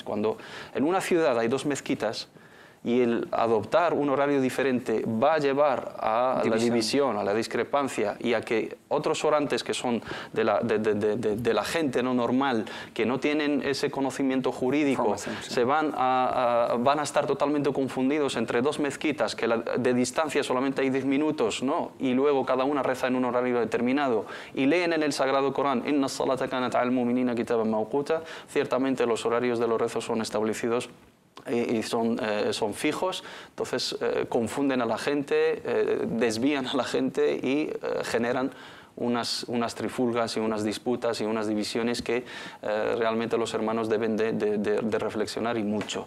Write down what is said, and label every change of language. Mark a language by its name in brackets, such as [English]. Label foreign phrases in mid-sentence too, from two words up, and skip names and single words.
[Spanish] Cuando en una ciudad hay dos mezquitas y el adoptar un horario diferente va a llevar a la división, a la discrepancia y a que otros orantes que son de la gente no normal, que no tienen ese conocimiento jurídico, van a estar totalmente confundidos entre dos mezquitas que de distancia solamente hay 10 minutos, ¿no? Y luego cada una reza en un horario determinado y leen en el Sagrado Corán [Arabic] إن الصلاة كانت المؤمنين كتابا موقوتا. [Spanish] Ciertamente los horarios de los rezos son establecidos y son fijos, entonces confunden a la gente, desvían a la gente y generan unas trifulgas y unas disputas y unas divisiones que realmente los hermanos deben de reflexionar y mucho.